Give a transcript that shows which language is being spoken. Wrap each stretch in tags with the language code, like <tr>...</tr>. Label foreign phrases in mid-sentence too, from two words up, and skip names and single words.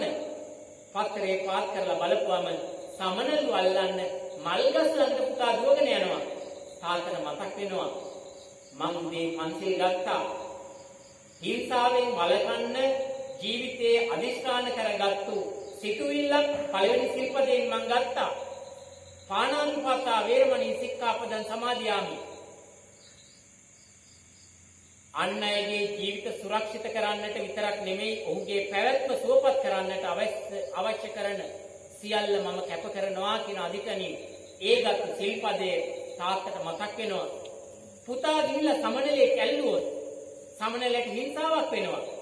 <si>පත්තරේ පාත් කරලා බලපුවම සමනලු අල්ලන්න මල් ගස් ළඟට පුතා දුවගෙන යනවා. තාත්තට මතක් වෙනවා මං මේ පන්සිල් ගත්තා. හිංසාවෙන් වළකන්න ජීවිතයේ අදිෂ්ඨාන කරගත්තු සිතුවිල්ලක් පළවෙනි සිල්පදයෙන් මං ගත්තා.</si> <pi>පාණාතිපාතා වේරමණී සික්ඛාපදං සමාදියාමි.</pi> <si>අන් අයගේ ජීවිත සුරක්ෂිත කරන්නට විතරක් නෙමෙයි ඔහුගේ පැවැත්ම සුවපත් කරන්නට අවශ්‍ය කරන සියල්ල මම කැප කරනවා කියන අධිකණින් ඒගත් සිල්පදයේ තාත්තට මතක් වෙනවා. පුතා ගිහිල්ලා සමනලේ කැල්ලුවොත් සමනලයට හිංසාවක් වෙනවා.</si>